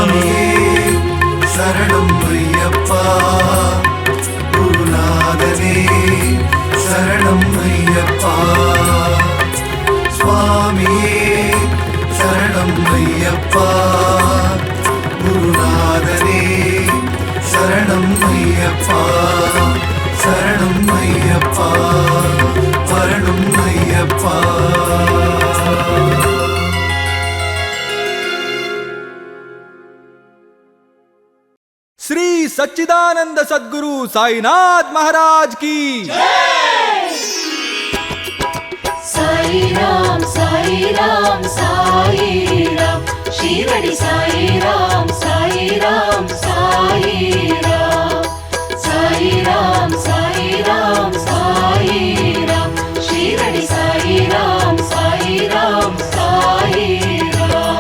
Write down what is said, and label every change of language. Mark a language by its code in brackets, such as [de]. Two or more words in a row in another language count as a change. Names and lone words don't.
[ta] சரணம் ஐயப்பா குருநாதனே சரணம் ஐயப்பா சுவாமியே சரணம் ஐயப்பா குருநாதனே சரணம் ஐயப்பா சரணம் ஐயப்பா சரணம் ஐயப்பா [hi] श्री सच्चिदानंद सद्गुरु साईनाथ महाराज की साई राम साई राम साई राम शिरडी साई राम साई राम साई राम साई राम साई राम साई राम शिरडी साई राम साई राम साई राम